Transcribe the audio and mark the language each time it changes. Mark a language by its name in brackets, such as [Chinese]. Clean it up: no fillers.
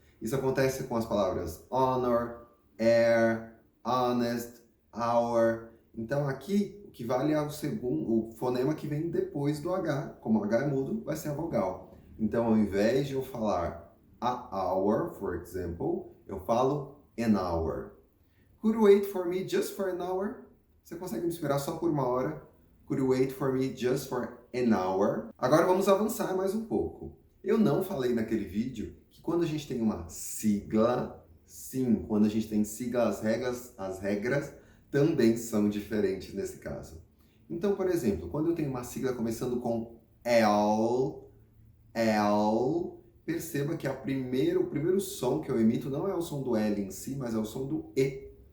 [Portuguese] Isso acontece com as palavras honor, air, honest, hour. Então aqui o que vale é o fonema que vem depois do H. Como o H é mudo, vai ser a vogal. Então, ao invés de eu falar a hour, [English] for example, [Portuguese] eu falo an hour. [English] Could you wait for me just for an hour? [Portuguese] Você consegue me esperar só por uma hora? [English] Could you wait for me just for an hour? [Portuguese] Agora vamos avançar mais um pouco. Eu não falei naquele vídeo que quando a gente tem uma sigla, sim, quando a gente tem sigla, as regras também são diferentes nesse caso. Então, por exemplo, quando eu tenho uma sigla começando com L, perceba que o primeiro som que eu emito não é o som do L em si, mas é o som do E.